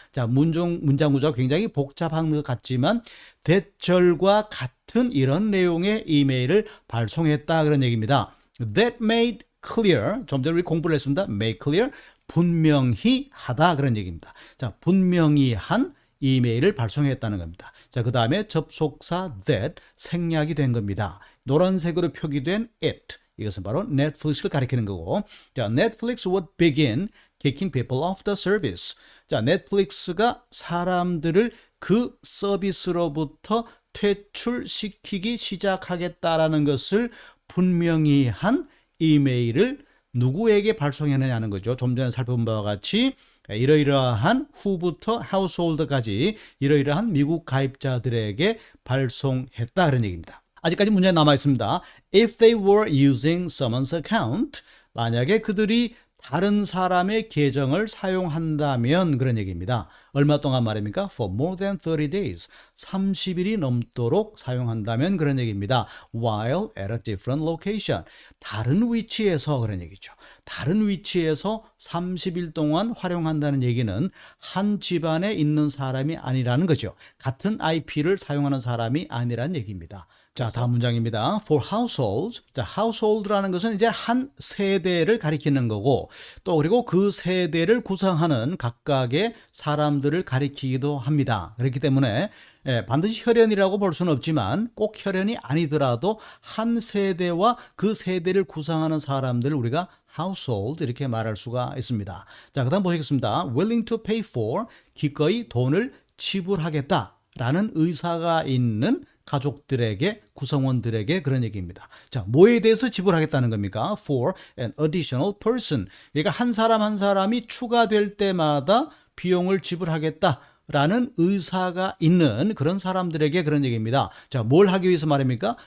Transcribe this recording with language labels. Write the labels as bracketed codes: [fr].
[ko] 자, 문장 구조가 굉장히 복잡한 것 같지만, 대절과 같은 이런 내용의 이메일을 발송했다 그런 얘기입니다. [en] That made clear, [ko] 좀 전에 우리 공부를 했습니다. [en] Make clear, [ko] 분명히 하다 그런 얘기입니다. 자, 분명히 한 이메일을 발송했다는 겁니다. 자, 그 다음에 접속사 that 생략이 된 겁니다. 노란색으로 표기된 [en] it, [ko] 이것은 바로 넷플릭스를 가리키는 거고, [en] 자, Netflix would begin kicking people off the service. [ko] 자, 넷플릭스가 사람들을 그 서비스로부터 퇴출시키기 시작하겠다라는 것을 분명히 한 이메일을 누구에게 발송했느냐는 거죠. 좀 전에 살펴본 바와 같이 이러이러한 후부터 하우스홀드까지 이러이러한 미국 가입자들에게 발송했다 그런 얘기입니다. 아직까지 문제가 남아 있습니다. [en] If they were using someone's account, [ko] 만약에 그들이 다른 사람의 계정을 사용한다면 그런 얘기입니다. 얼마 동안 말입니까? [en] For more than 30 days. [ko] 30일이 넘도록 사용한다면 그런 얘기입니다. [en] While at a different location. [ko] 다른 위치에서 그런 얘기죠. 다른 위치에서 30일 동안 활용한다는 얘기는 한 집안에 있는 사람이 아니라는 거죠. 같은 IP를 사용하는 사람이 아니라는 얘기입니다. 자, 다음 문장입니다. [en] For households. [ko] 자, household라는 것은 이제 한 세대를 가리키는 거고 또 그리고 그 세대를 구성하는 각각의 사람들을 가리키기도 합니다. 그렇기 때문에 반드시 혈연이라고 볼 수는 없지만 꼭 혈연이 아니더라도 한 세대와 그 세대를 구성하는 사람들을 우리가 household 이렇게 말할 수가 있습니다. 자, 그다음 보시겠습니다. [en] willing to pay for [ko] 기꺼이 돈을 지불하겠다라는 의사가 있는 가족들에게 구성원들에게 그런 얘기입니다. 자, 뭐에 대해서 지불하겠다는 겁니까? [en] For an additional person. [ko] 그러니까 한 사람 한 사람이 추가될 때마다 비용을 지불하겠다라는 의사가 있는 그런 사람들에게 그런 얘기입니다. 자, 뭘 하기 위해서 말입니까?